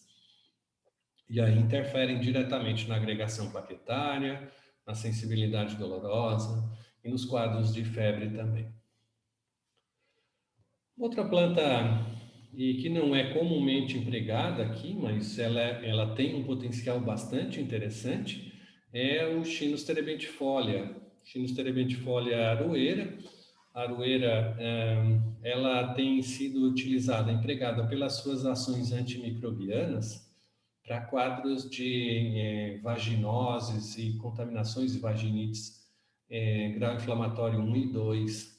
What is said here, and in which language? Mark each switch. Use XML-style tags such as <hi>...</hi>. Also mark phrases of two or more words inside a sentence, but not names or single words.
<pt>E aí interferem diretamente na agregação plaquetária, na sensibilidade dolorosa e nos quadros de febre também. Outra planta e que não é comumente empregada aqui, mas ela tem um potencial bastante interessante, é o Chinus terebentifolia. Chinus terebentifolia aroeira. A aroeira, ela tem sido utilizada, empregada pelas suas ações antimicrobianas para quadros de vaginoses e contaminações e vaginites grau inflamatório 1 e 2.</pt>